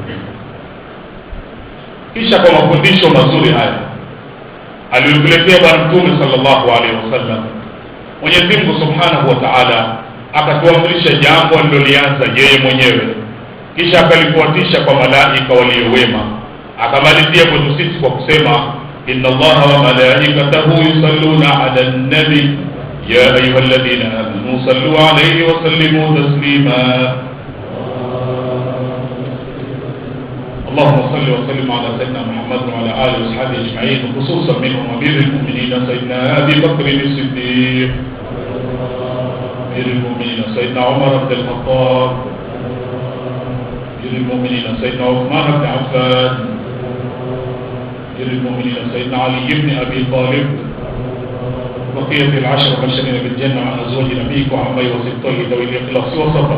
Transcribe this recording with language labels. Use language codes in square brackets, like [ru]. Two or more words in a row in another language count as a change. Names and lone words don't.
[sw] Kisha kwa mafundisho mazuri haya aliyotuletea Bwana Mtume [ar] صلى الله عليه وسلم, [sw] Mwenyezi Mungu [ar] سبحانه وتعالى [sw] akatuamrisha jambo alilolianza yeye mwenyewe, kisha akalifuatisha kwa malaika walio wema, akamalizia kwetu sisi kwa kusema [ar] إن الله وملائكته يصلون على النبي يا أيها الذين آمنوا صلوا عليه وسلموا تسليما. اللهم صل وسلم على سيدنا محمد وعلى آله وصحبه أجمعين، خصوصا منهم أمير المؤمنين سيدنا أبي بكر الصديق، أمير المؤمنين سيدنا عمر بن الخطاب، أمير المؤمنين سيدنا عثمان بن عفان، أمير المؤمنين سيدنا علي بن أبي طالب، بقية العشر المبشرين بالجنة عن أزواج نبيك وعمي وسبطيه ذوي الإخلاص والصبر.